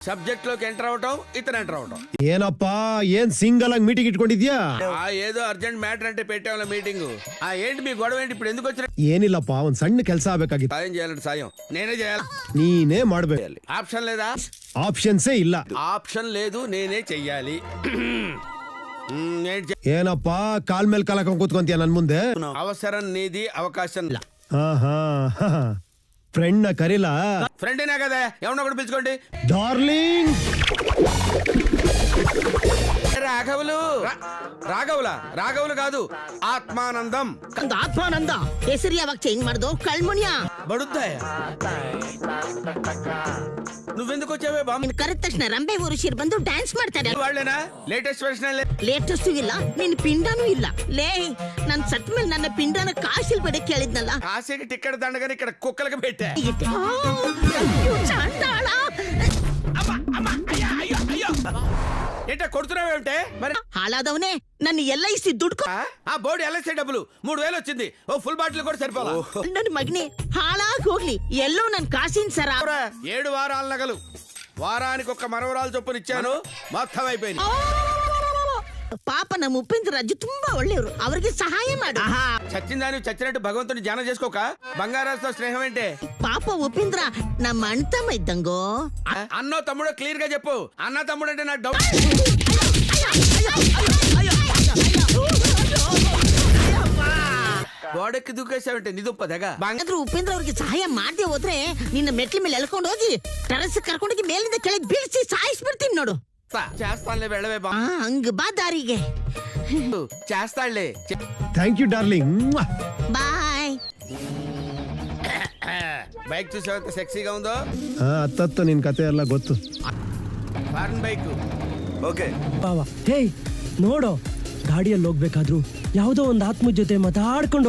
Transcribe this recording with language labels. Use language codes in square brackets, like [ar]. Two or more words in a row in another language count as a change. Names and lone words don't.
[te] సబ్జెక్ట్ లోకి ఎంటర్ అవటం ఇతను ఎంటర్ అవటం. [kn] ಏನಪ್ಪಾ ಏನ್ ಸಿಂಗಲ್ ಆಗಿ ಮೀಟಿಂಗ್ ಇಟ್ಕೊಂಡಿದ್ಯಾ? [te] ఏదో [en] urgent matter [te] అంటే పెట్టాము మీటింగ్. ఏంటి మీ గొడవ ఏంటి? ఇప్పుడు ఎందుకు వచ్చిన? [kn] ಏನಿಲ್ಲಪ್ಪ ಒಂದ್ ಸಣ್ಣ ಕೆಲಸ ಆಗ್ಬೇಕಾಗಿತ್ತು. [te] సాయం చేయాలంటే సాయం నేనే చేయాలి. [kn] ನೀನೇ ಮಾಡ್ಬೇಕು. [te] ఆప్షన్ లేదా? [kn] ಆಪ್ಷನ್ಸೇ ಇಲ್ಲ. [te] ఆప్షన్ లేదు, నేనే చెయ్యాలి. [kn] ಏನಪ್ಪಾ ಕಾಲ್ ಮೇಲ್ ಕಾಲ್ ಹಾಕೊಂಡ್ ಕೂತ್ಕೊಂತೀಯ ನನ್ ಮುಂದೆ? [te] అవసరం నీది, అవకాశం ఫ్రెండ్ కరిలా? ఫ్రెండేనా కదా, ఎవరినో ఒకటి పిలుచుకోండి. [kn] ಡಾರ್ಲಿಂಗ್ [te] రాఘవులు. రాఘవులు కాదు, [kn] ಆತ್ಮಾನಂದಂ. ಆತ್ಮಾನಂದ ಹೆಸರು ಯಾವಾಗ ಚೇಂಜ್ ಮಾಡ್ದು? ಕಳ್ಮುನಿಯ ಬಡುತ್ತಾಯ. [te] నువ్వెందుకు వచ్చావే బామ్? [kn] ನೀನ್ ಕರೆದ ತಕ್ಷಣ ರಂಬೆ ಊರುಶಿರ್ ಬಂದು ಡ್ಯಾನ್ಸ್ ಮಾಡ್ತಾರೆ. [te] వాళ్ళేనా? [en] latest version. [kn] ಲೇಟೆಸ್ಟ್ ಇಲ್ಲ, ನಿನ್ ಪಿಂಡನೂ ಇಲ್ಲ. ಲೇ ನನ್ ಸತ್ ಮೇಲೆ ನನ್ನ ಪಿಂಡನ ಕಾಶಿಲ್ ಬಡ ಕೇಳಿದ್ನಲ್ಲ. [te] కాశీకి టికెట్ దండగానే ఇక్కడ కుక్కలకి పెట్టా. చాండాళ. ఏంటో కొడుతున్నావేంటే? మరి [kn] ಹಾಳಾದವನೇ ನನ್ನ LIC ದುಡ್ಡು. [te] ఆ బోర్డు LIC డబ్బులు 3000 వచ్చింది. ఓ [en] full bottle [te] కూడా సరిపోలా. [kn] ನನ್ನ ಮಗನೇ ಹಾಳಾಗಿ ಹೋಗ್ಲಿ, ಎಲ್ಲೋ ನನ್ ಕಾಸಿನ ಸರ. [te] 7 వారాల నగలు, వారానికి ఒక మనవరాలు చొప్పున ఇచ్చాను, మొత్తం అయిపోయింది. [kn] ಪಾಪ ನಮ್ಮ ಉಪೇಂದ್ರ ರಾಜು ತುಂಬಾ ಒಳ್ಳೆಯವರು, ಅವರಿಗೆ ಸಹಾಯ ಮಾಡು. [te] చచ్చిందాని చచ్చినట్టు భగవంతుని ధ్యానం చేసుకోక బంగారాజుతో స్నేహం ఏంటే? [kn] ಪಾಪ ಉಪೇಂದ್ರ ನಮ್ಮ ಅಣ್ತಮ್ಮ ಇದ್ದಂಗೋ. [te] అన్నో తమ్ముడో క్లియర్ గా చెప్పు. అన్న తమ్ముడు అంటే నాకు డౌట్. గోడెక్కి దూకేసావంటే నిదుప్పదగా. [kn] ಆದ್ರೂ ಉಪೇಂದ್ರ ಅವ್ರಿಗೆ ಸಹಾಯ ಮಾಡದೆ ಹೋದ್ರೆ ನಿನ್ನ ಮೆಟ್ಲ ಮೇಲೆ ಎಳ್ಕೊಂಡು ಹೋಗಿ ಟೆರಸ್ ಕರ್ಕೊಂಡೋಗಿ ಮೇಲಿಂದ ಕೆಳಗೆ ಬೀಳಿಸಿ ಸಾಯಿಸ್ಬಿಡ್ತೀನಿ ನೋಡು. [te] చేస్తానులే, వెళ్ళవే బా. [kn] ಹಂಗ ಬಾ ದಾರಿಗೆ. [te] చేస్తాడులే. [en] thank you darling. [kn] ಬಾಯ್. [te] బైక్ చూసావు ఎంత సెక్సీగా ఉందో? [kn] ಅತ್ತತ್ತು ನಿನ್ ಕತೆ ಎಲ್ಲ ಗೊತ್ತು. [en] foreign bike. [kn] ಓಕೆ ಹೇ ನೋಡೋ, ಗಾಡಿಯಲ್ಲಿ ಹೋಗ್ಬೇಕಾದ್ರು ಯಾವ್ದೋ ಒಂದು ಆತ್ಮ ಜೊತೆ ಮಾತಾಡ್ಕೊಂಡು